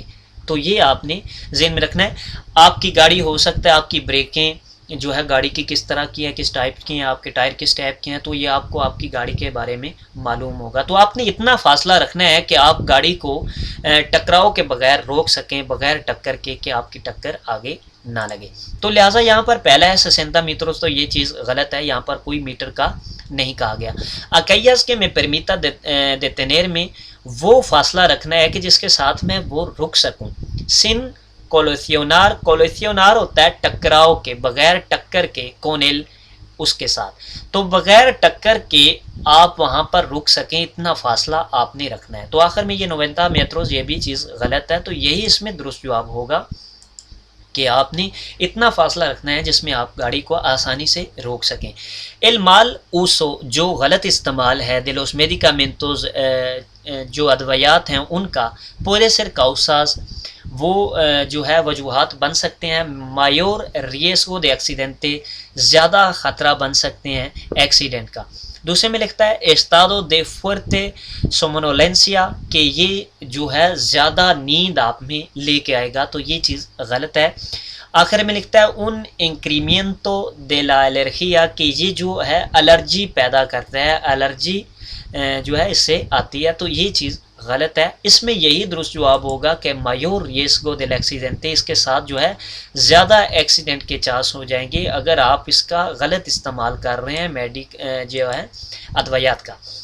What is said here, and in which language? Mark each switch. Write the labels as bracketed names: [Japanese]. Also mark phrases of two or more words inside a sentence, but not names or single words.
[Urdu] تو یہ آپ نے ذہن میں رکھنا ہے۔ آپ کی گاڑی ہو سکتا ہے آپ کی بریکیں جو ہے گاڑی کی کس طرح کی ہے، کس ٹائپ کی ہیں، آپ کے ٹائر کس ٹائپ کے ہیں، تو یہ آپ کو آپ کی گاڑی کے بارے میں معلوم ہوگا۔ تو آپ نے اتنا فاصلہ رکھنا ہے کہ آپ گاڑی کو ٹکراؤ کے بغیر روک سکیں، بغیر ٹکر کے، کہ آپ کی ٹکر آگے نہ لگے۔ تو لہٰذا یہاں پر پہلا ہے 60 میٹرز، تو یہ چیز غلط ہے، یہاں پر کوئی میٹر کا نہیں کہا گیا۔ [Spanish] aquellas que me permita detener [Urdu] میں وہ فاصلہ رکھنا ہے کہ جس کے ساتھ میں وہ رک سکوں۔ [Spanish] sin colisionar، [Urdu] colisionar ہوتا ہے ٹکراؤ کے، بغیر ٹکر کے، کونل اس کے ساتھ، تو بغیر ٹکر کے آپ وہاں پر رک سکیں، اتنا فاصلہ آپ نے رکھنا ہے۔ تو آخر میں یہ 90 میٹرز، یہ بھی چیز غلط ہے، تو یہی اس میں درست جواب ہوگا کہ آپ نے اتنا فاصلہ رکھنا ہے جس میں آپ گاڑی کو آسانی سے روک سکیں۔ [Spanish] el mal uso، [Urdu] جو غلط استعمال ہے [Spanish] de los medicamentos، [Urdu] جو ادویات ہیں ان کا، [Spanish] puede ser causas، [Urdu] وہ جو ہے وجوہات بن سکتے ہیں، [Spanish] mayor riesgo de accidente، [Urdu] زیادہ خطرہ بن سکتے ہیں ایکسیڈنٹ کا۔ دوسرے میں لکھتا ہے [Spanish] estado de fuerte somnolencia، [Urdu] کہ یہ جو ہے زیادہ نیند آپ میں لے کے آئے گا، تو یہ چیز غلط ہے۔ آخر میں لکھتا ہے [Spanish] un incremento de la alergia، [Urdu] کہ یہ جو ہے الرجی پیدا کرتا ہے، الرجی جو ہے اس سے آتی ہے، تو یہ چیز غلط ہے۔ اس میں یہی درست جواب ہوگا کہ [Spanish] mayor riesgo de accidente, [Urdu] اس کے ساتھ جو ہے زیادہ ایکسیڈنٹ کے چانس ہو جائیں گے اگر آپ اس کا غلط استعمال کر رہے ہیں جو ہے ادویات کا۔